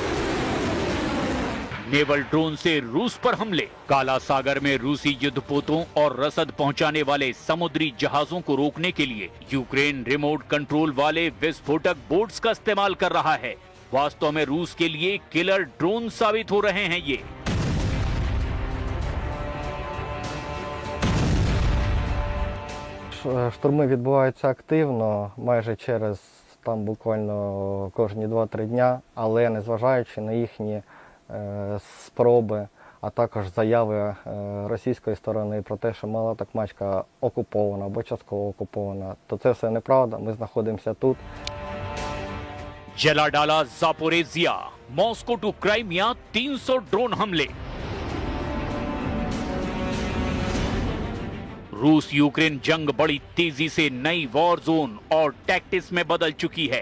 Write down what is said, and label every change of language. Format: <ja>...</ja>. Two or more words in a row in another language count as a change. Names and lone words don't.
<hi>नेवल ड्रोन से रूस पर हमले। काला सागर में रूसी युद्धपोतों और रसद पहुंचाने वाले समुद्री जहाजों को रोकने के लिए यूक्रेन</hi> <en>remote control</en> <hi>वाले विस्फोटक बोट्स का इस्तेमाल कर रहा है। वास्तव में रूस के लिए</hi> <en>killer drone</en> <hi>साबित हो रहे हैं ये।</hi> <uk>Штурми відбуваються активно, майже через там буквально кожні 2-3 дня, але незважаючи на їхні спроби, а також заяви російської сторони про те, що мала Токмачка окупована або частково окупована, то це все неправда, ми знаходимося тут.</uk> <hi>जला डाला जापोरेजिया। मॉस्को टू क्राइमिया 300 ड्रोन हमले। रूस यूक्रेन जंग बड़ी तेजी से नई</hi> <en>war zone</en> <hi>और टैक्टिक्स में बदल चुकी है।</hi>